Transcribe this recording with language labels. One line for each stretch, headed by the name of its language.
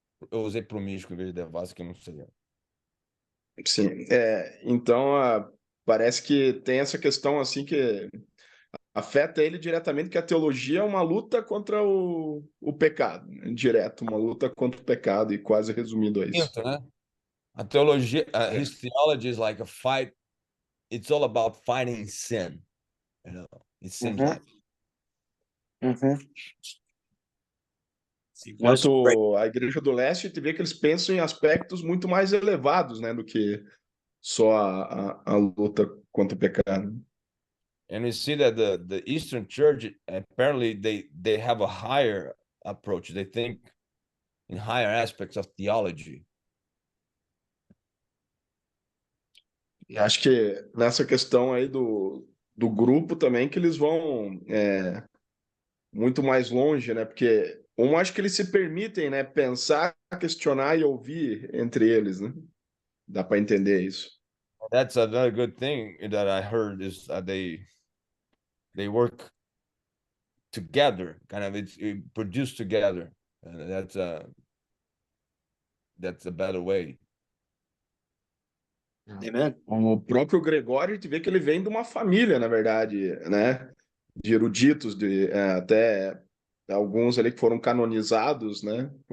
Portuguese: Eu usei promíscuo em vez de devasso, que eu não sei. Sim, então parece que tem essa questão assim que afeta ele diretamente, que a teologia é uma luta contra o pecado, né? Direto, uma luta contra o pecado, e quase resumido a isso. Né? A teologia,
English: his theology is like a fight. It's all about fighting sin. It seems like.
Portuguese: Enquanto a Igreja do Leste, te vê que eles pensam em aspectos muito mais elevados, né, do que só a luta contra o pecado.
English: And we see that the Eastern Church, apparently they have a higher approach. They think in higher aspects of theology.
Portuguese: E acho que nessa questão aí do grupo também, que eles vão muito mais longe, né? Porque acho que eles se permitem, né, pensar, questionar e ouvir entre eles, né? Dá para entender isso.
English: That's another good thing that I heard, is they work together, kind of it produce together, and that's a better way. Amen.
Portuguese: O próprio Gregório, te vê que ele vem de uma família, na verdade, né? De eruditos, até alguns ali que foram canonizados, né?